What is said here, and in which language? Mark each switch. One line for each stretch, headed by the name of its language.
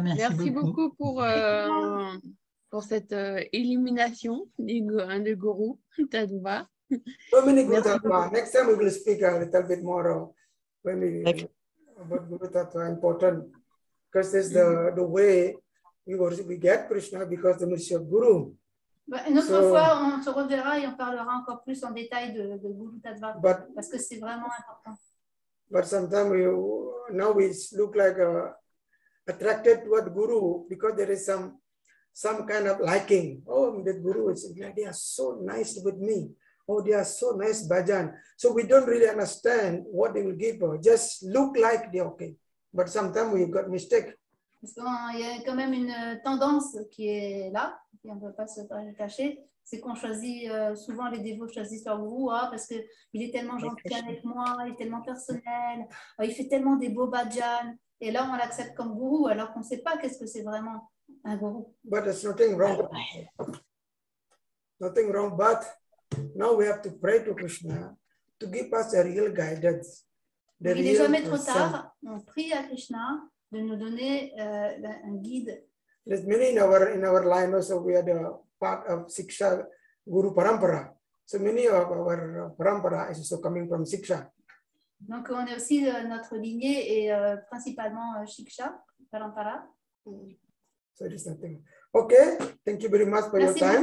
French: Merci beaucoup pour cette illumination de Guru Tattva.
English: So many Guru Tattva. Next time we will speak a little bit more when we about Guru Tattva important, because this is the way we get Krishna, because the mercy of Guru.
French: Une autre fois, on se reverra et on parlera encore plus en détail de Guru Tattva, parce que c'est vraiment important.
English: But sometimes now we look like attracted toward Guru because there is some kind of liking. Oh, that Guru is, they are so nice with me. Oh, they are so nice bhajan. So we don't really understand what they will give. Just look like they're okay. But sometimes we got mistake.
French: Parce qu'il y a quand même une tendance qui est là, et on ne peut pas se cacher, c'est qu'on choisit, souvent les dévots choisissent leur gourou, parce qu'il est tellement gentil avec moi, il est tellement personnel, il fait tellement des beaux bhajans, et là on l'accepte comme gourou, alors qu'on ne sait pas qu'est-ce que c'est vraiment un gourou.
English: But there's nothing wrong. Nothing wrong, but now we have to pray to Krishna to give us a real guidance.
French: Il n'est jamais trop tard, on prie à Krishna de nous donner un guide.
English: There's many in our line also. We are the part of Siksha Guru Parampara. So many of our Parampara is also coming from Siksha.
French: Donc on est aussi notre lignée et principalement Shiksha Parampara.
English: So it is nothing. Okay, thank you very much for your time.